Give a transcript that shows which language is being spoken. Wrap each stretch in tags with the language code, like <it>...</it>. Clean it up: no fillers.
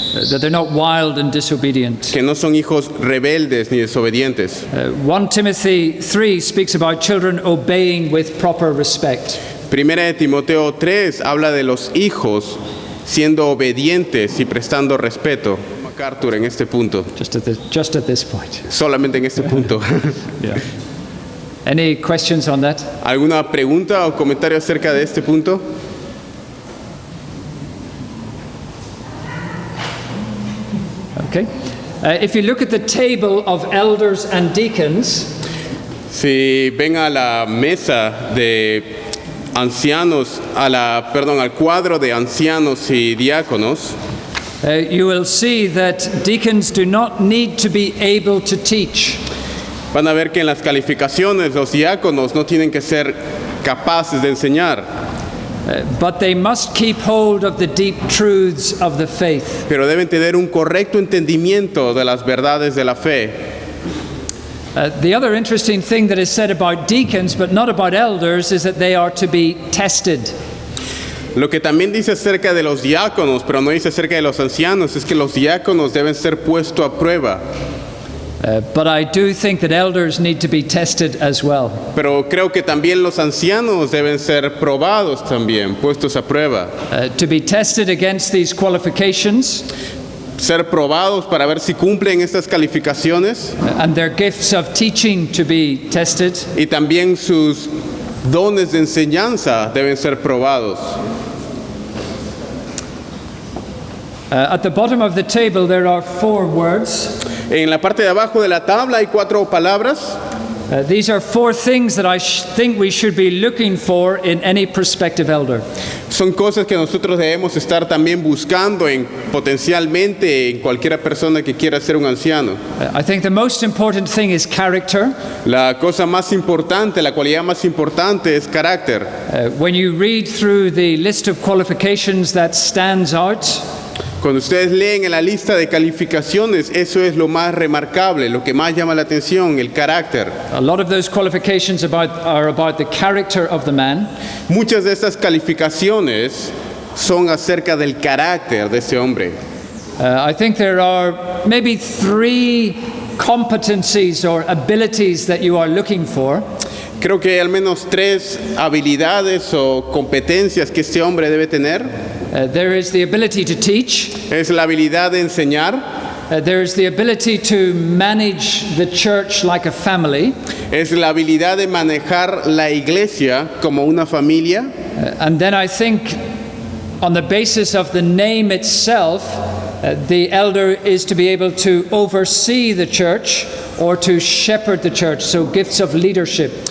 <en>That they're not wild and disobedient.</en> <es>que no son hijos rebeldes ni desobedientes.</es> <en>1 Timothy 3 speaks about children obeying with proper respect.</en> <es>Primera de Timoteo 3 habla de los hijos siendo obedientes y prestando respeto. MacArthur en este punto,</es> <en>Just at this point.</en> <es>solamente en este punto.</es> <en>Yeah. Any questions on that?</en> <es>¿Alguna pregunta o comentario acerca de este punto?</es> <en>Okay. If you look at the table of elders and deacons,</en> <es>Si ven a la mesa de ancianos, al cuadro de ancianos y diáconos,</es> <en>you will see that deacons do not need to be able to teach.</en> <es>van a ver que en las calificaciones los diáconos no tienen que ser capaces de enseñar,</es> <en>But they must keep hold of the deep truths of the faith.</en> <es>pero deben tener un correcto entendimiento de las verdades de la fe.</es> <en>The other interesting thing that is said about deacons, but not about elders, is that they are to be tested.</en> <es>Lo que también dice acerca de los diáconos, pero no dice acerca de los ancianos, es que los diáconos deben ser puestos a prueba.</es> <en>But I do think that elders need to be tested as well.</en> <es>Pero creo que también los ancianos deben ser probados también, puestos a prueba.</es> <en>To be tested against these qualifications</en> <es>Ser probados para ver si cumplen estas calificaciones</es> <en>and their gifts of teaching to be tested.</en> <es>y también sus dones de enseñanza deben ser probados.</es> <en>At the bottom of the table there are 4 words.</en> <es>En la parte de abajo de la tabla hay 4 palabras.</es> <en>These are four things that I think we should be looking for in any prospective elder.</en> <es>Son cosas que nosotros debemos estar también buscando potencialmente en cualquiera persona que quiera ser un anciano.</es> <en>I think the most important thing is character.</en> <es>La cosa más importante, la cualidad más importante es carácter.</es> <en>When you read through the list of qualifications that stands out,</en> <es>Cuando ustedes leen en la lista de calificaciones, eso es lo más remarcable, lo que más llama la atención, el carácter.</es> <en>a lot of those qualifications are about the character of the man.</en> <es>Muchas de estas calificaciones son acerca del carácter de ese hombre.</es> <en>I think there are maybe 3 competencies or abilities that you are looking for.</en> <es>Creo que hay al menos 3 habilidades o competencias que este hombre debe tener.</es> <en>There is the ability to teach.</en> <es>Es la habilidad de enseñar,</es> <en>There is the ability to manage the church like a family.</en> <es>es la habilidad de manejar la iglesia como una familia.</es> <en>And then I think on the basis of the name itself, the elder is to be able to oversee the church or to shepherd the church, so gifts of leadership.</en>